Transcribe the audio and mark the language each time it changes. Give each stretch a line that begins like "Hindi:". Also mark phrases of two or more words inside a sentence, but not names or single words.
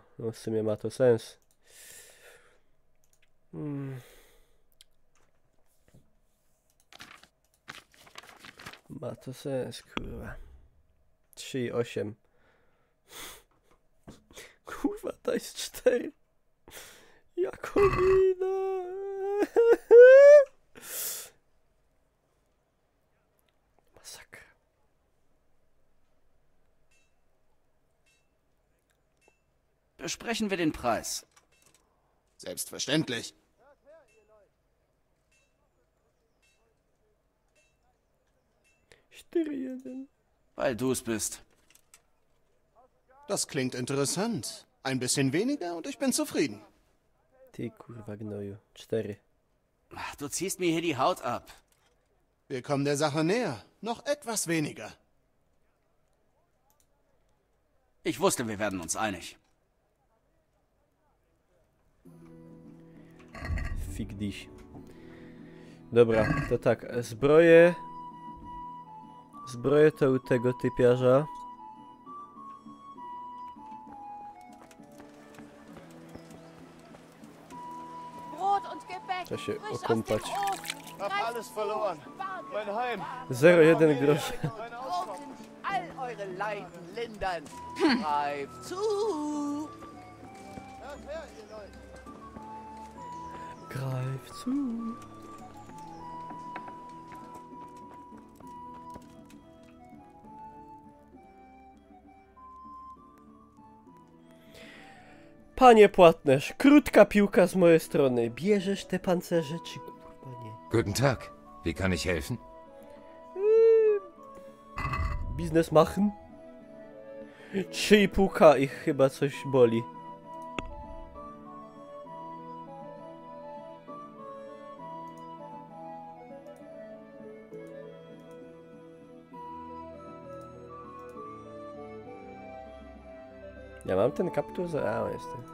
Polish: No w sumie ma to sens. Ma to sens, kurwa. 3,8. Kurwa, to jest 4. Jakobina. Masakra.
German: Besprechen wir den Preis. Selbstverständlich. Weil du es bist. Das klingt interessant. Ein bisschen weniger und ich bin zufrieden.
Polish: Ty kurwa gnoju. 4.
German: Ach, du ziehst mir hier die Haut ab. Wir kommen der Sache näher. Noch etwas weniger. Ich wusste, wir werden uns einig. Fig dich.
Polish: Dobra, to tak, zbroje... Zbroje to u tego typiarza.
German: Brot und Gebäck.
Polish: Trzeba się
German: frisch aus
Polish: okąpać.
German: dem Ofen. Hab alles verloren. Mein Heim.
Polish: 0,1 grosz.
German: Broten, all eure Leiden lindern. Greif zu! Hört her, ihr Leute. Greif zu.
Polish: Panie płatnerz, krótka piłka z mojej strony. Bierzesz te pancerze, czy kurwa nie?
German: Guten Tag. Wie kann ich helfen? Biznes machen?
Polish: 3,5K ich chyba coś boli. Ja mam ten kaptur za... A, jest ten.